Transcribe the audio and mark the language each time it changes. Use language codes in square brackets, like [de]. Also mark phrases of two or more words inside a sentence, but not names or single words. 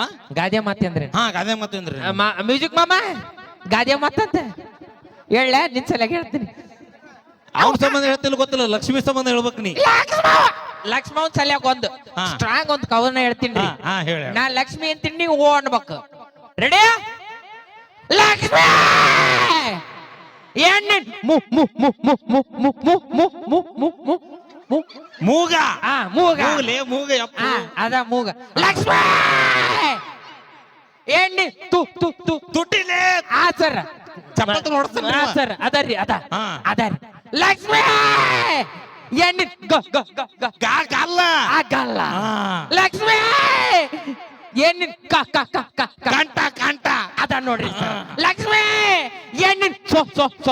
[kn] ಗಾದೆ ಮಾತಿ ಅಂದ್ರೆ ಹಾ ಗಾದೆ ಮಾತು ಎಂದ್ರೆ ಮ್ಯೂಸಿಕ್ ಮಾಮ ಗಾದೆ ಮಾತಂತ ಹೇಳ ನಿನ್ ಸಲ ಹೇಳ್ತೀನಿ. ಅವ್ನ ಸಂಬಂಧ ಹೇಳ್ತಿಲ್ಲ ಗೊತ್ತಿಲ್ಲ, ಲಕ್ಷ್ಮಿ ಸಂಬಂಧ ಹೇಳ್ಬೇಕು ನೀ. ಲಕ್ಷ್ಮಣ್ ಸಲ್ಯಾಗ ಒಂದು ಹಾ. ಸ್ಟ್ರಾಂಗ್ ಒಂದು ಕವನ ಹೇಳ್ತೀನಿ. ಹಾ ಹೇಳ. ನಾ ಲಕ್ಷ್ಮಿ ಅಂತೀನಿ, ನೀವು ಓ ಅನ್ಬೇಕು. ರೆಡಿ? ಲಕ್ಷ್ಮಿ ಎಣ್ಣೆ ಮು ಮು ಮು ಮು ಮು ಮು ಮು ಮು ಮು ಮು ಮು ಮು ಮೂಗ. ಆ ಮೂಗ. ಮೂಗಲೇ ಮೂಗ ಯಪ್ಪ. ಆ, ಅದ ಮೂಗ. ಲಕ್ಷ್ಮಿ ಎಣ್ಣೆ ತು ತು ತು ತುಟ್ಟಿಲೆ ಆ ಸರ್ ಚಪ್ಪತ್ತು ನೋಡ್ತಾನೆ. ಆ ಸರ್ ಅದರಿ ಅದ ಹಾ. ಅದರಿ. ಲಕ್ಷ್ಮಿ ಎಣ್ಣೆ ಗ ಗ ಗ ಗ ಗಲ್ಲ ಆಗಲ್ಲ. ಹಾ. ಲಕ್ಷ್ಮಿ ಎಣ್ಣೆ ಕ ಕ ಕ ಕ ಕ ಕಂಟ ಕಂಟ ಅದ ನೋಡ್ರಿ ಸರ್. ಲಕ್ಷ್ಮಿ ಎಣ್ಣೆ ಸೊ ಸೊ ಸೊ